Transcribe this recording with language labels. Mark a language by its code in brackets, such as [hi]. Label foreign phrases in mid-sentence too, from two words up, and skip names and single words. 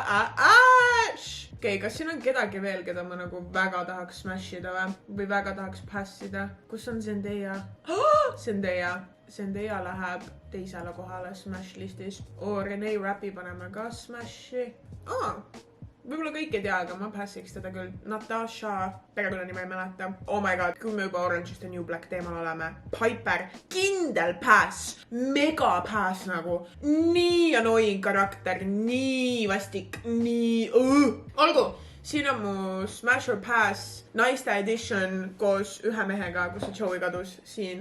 [et] Okei, kas siin on kedagi veel, keda ma nagu väga tahaks smashida või väga tahaks passida? Kus on Zendaya? Zendaya läheb teisele kohale smash listis. Renee Rappi paneme ka smashi. Võib-olla kõik ei tea, aga ma passiks teda küll. Natasha, perekonna nime ei mäleta. [en] Oh my god, [et] kui me juba Orange is the New Black teemal oleme. Piper, kindel pass, mega pass nagu. Nii annoying karakter, nii vastik, nii... Olgu, siin on mu Smash or Pass naiste edition koos ühe mehega, kus see Joey kadus siin.